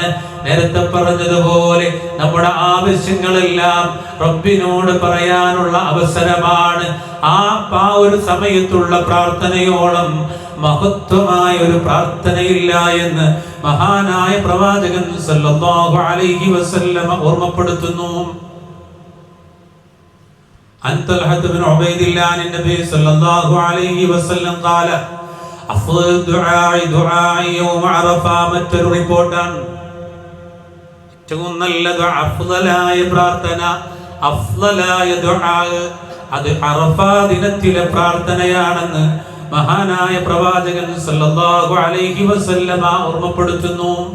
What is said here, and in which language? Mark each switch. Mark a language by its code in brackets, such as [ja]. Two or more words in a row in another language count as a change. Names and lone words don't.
[ml] നേരത്തെ പറഞ്ഞതുപോലെ നമ്മുടെ ആവശ്യങ്ങളെല്ലാം റബ്ബിനോട് പറയാനുള്ള അവസരമാണ്. ആ ഒരു സമയത്തുള്ള പ്രാർത്ഥനയോളം മഹത്വമായ ഒരു പ്രാർത്ഥനയില്ല എന്ന് മഹാനായ പ്രവാചകൻ [ar] صلى الله عليه وسلم [ml] ഓർമ്മപ്പെടുത്തുന്നു. [ar] عن طلحة بن عبيد الله عن النبي صلى الله عليه وسلم قال أفضل الدعاء دعاء يوم عرفة. [ml] മറ്റൊരു റിപ്പോർട്ടാണ്, ഏറ്റവും നല്ല ദുആ, അഫ്ളലായ പ്രാർത്ഥന, അഫ്ളലായ ദുആ അത് അറഫ ദിനത്തിലെ പ്രാർത്ഥനയാണെന്ന് മഹാനായ പ്രവാചകൻ [ar] صلى الله عليه وسلم [ml] ഓർമ്മപ്പെടുത്തുന്നു.